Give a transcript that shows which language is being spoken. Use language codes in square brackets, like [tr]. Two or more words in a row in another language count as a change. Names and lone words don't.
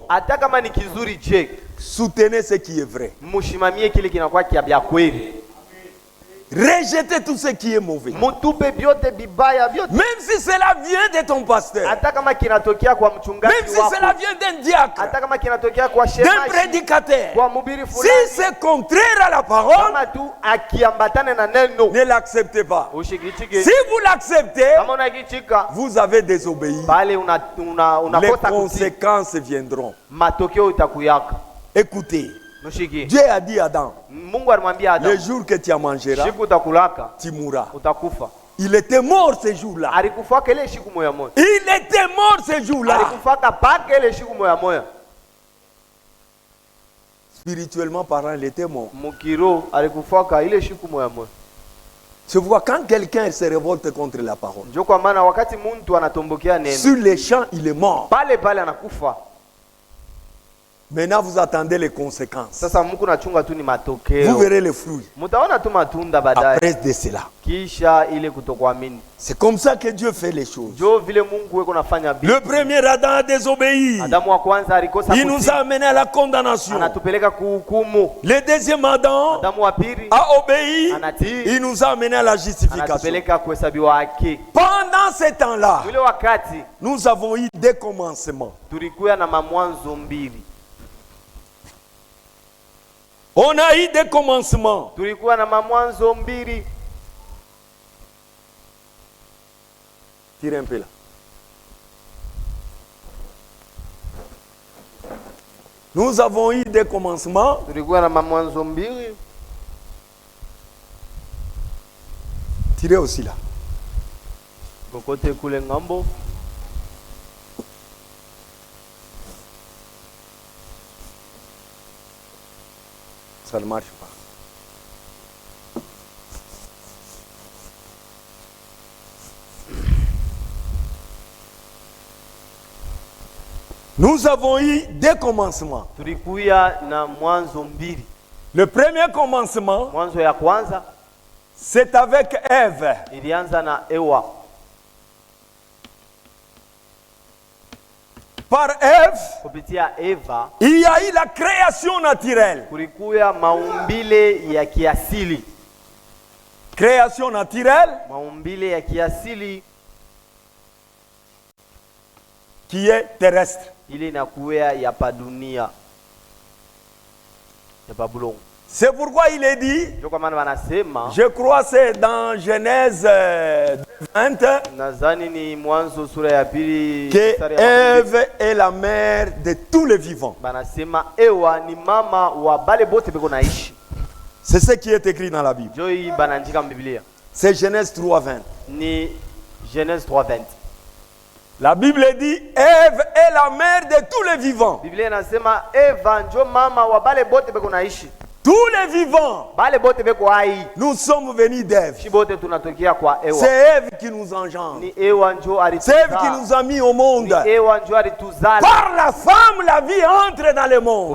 [sw] hata kama ni kizuri, je, [fr] soutenez ce qui est vrai. [sw] mushimamie kile kinakuwa kia kweli. [fr] Rejetez tout ce qui est mauvais. [sw] Mutupe vyote bibaya vyote, [fr] Même si cela vient de ton pasteur, [sw] hata kama kinatokea kwa [fr] même [sw] mchungaji [fr] si cela [sw] wako, [fr] vient d'un diacre, [sw] hata kama kinatokea kwa [fr] d'un [sw] shemashi, [fr] prédicateur, [sw] kwa mhubiri [fr] si [sw] fulani, [fr] c'est contraire à la parole, [sw] kama tu akiambatana na neno [fr] ne l'acceptez pas. [sw] ushikichike. [fr] Si vous l'acceptez, [sw] Kama unakichika [fr] vous avez désobéi. [sw] pale [fr] Les [sw] unakosa kutii, [fr] conséquences viendront. [sw] matokeo itakuyaka. [fr] Écoutez, [sw] Mshiki, [fr] Dieu a dit à Adam, [sw] Mungu alimwambia [fr] le [sw] Adamu, [fr] jour que tu en mangeras, [sw] siku utakulaka [fr] tu mourras. [sw] utakufa. [fr] Il était mort ce jour-là. [sw] Alikufaka ile siku moya moya, [fr] Il était mort ce jour-là. [sw] alikufaka paka ile siku moya moya. [fr] Spirituellement parlant, il était mort. [sw] Mukiro alikufaka ile siku moya moya. [fr] Je vois quand quelqu'un se révolte contre la parole, [sw] Ndio kwa maana wakati mtu anatombokea neno, [fr] sur les champs, il est mort. [sw] pale pale anakufa. [fr] Maintenant, vous attendez les conséquences. [sw] Sasa Mungu nachunga tu ni [fr] Vous [sw] matokeo, [fr] verrez les fruits [sw] mtaona tu matunda baadaye, [fr] après de cela. [sw] kisha ile kutokuamini. [fr] C'est comme ça que Dieu fait les choses. [sw] Ndio vile Mungu weko nafanya bibi. [fr] Le premier Adam a désobéi. [sw] Adamu wa kwanza alikosa [fr] Il nous [sw] kutii, [fr] a amenés à la condamnation. [sw] anatupeleka kuhukumu. [fr] Le deuxième Adam [sw] Adamu wa pili [fr] a obéi. [sw] anatii, [fr] Il nous a amenés à la justification. [sw] anatupeleka kuhesabiwa haki. [fr] Pendant ce temps-là, [sw] Ule wakati [fr] nous avons eu des commencements. [sw] tulikuwa na mamwanzo mbili, [fr] On a eu des commencements. [sw] tulikuwa na mamwanzo mbili. [fr] Tire un peu là. Nous avons eu des commencements. [sw] Tulikuwa na mamwanzo mbili. [fr] Tirez aussi là. [sw] Kokote kule ngambo. [fr] Ça ne marche pas. Nous avons eu des commencements. [sw] Tulikuwa na mwanzo mbili. [fr] Le premier commencement, [sw] Mwanzo ya kwanza [fr] c'est avec Ève. [sw] ilianza na Ewa. [fr] Par Ève, [sw] Kupitia Eva [fr] il y a eu la création naturelle. [sw] kulikuwa maumbile ya kiasili. [fr] création naturelle [sw] maumbile ya kiasili [fr] qui est terrestre. [sw] ile inakuwa ya pa dunia ya pa bulongo. [fr] C'est pourquoi il est dit, [sw] Ndio kwa maana wanasema, [fr] je crois c'est dans Genèse 20, [sw] nadhani ni Mwanzo sura ya pili [fr] que [sw] mstari ya kumi. [fr] Ève est la mère de tous les vivants. [sw] Banasema Ewa ni mama wa bale bote beko naishi. [fr] C'est ce qui est écrit dans la Bible. [sw] Ndio hii banaandika mbiblia. [fr] C'est Genèse 3:20. [sw] Ni Genèse 3:20. [fr] La Bible dit, Ève est la mère de tous les vivants. [sw] Biblia inasema Eva ndio mama wa bale bote beko naishi. [fr] Tous les vivants, [sw] Bale bote beko hai. [fr] nous sommes venus d'Ève. [sw] Shi bote tunatokea kwa Ewa. [fr] C'est Ève qui nous engendre. [sw] Ni Ewa ndio [fr] C'est Ève qui [sw] alituzaa. [fr] nous a mis au monde. [sw] Ni Ewa ndio alituzaa. [fr] Par la femme, la vie entre dans le monde.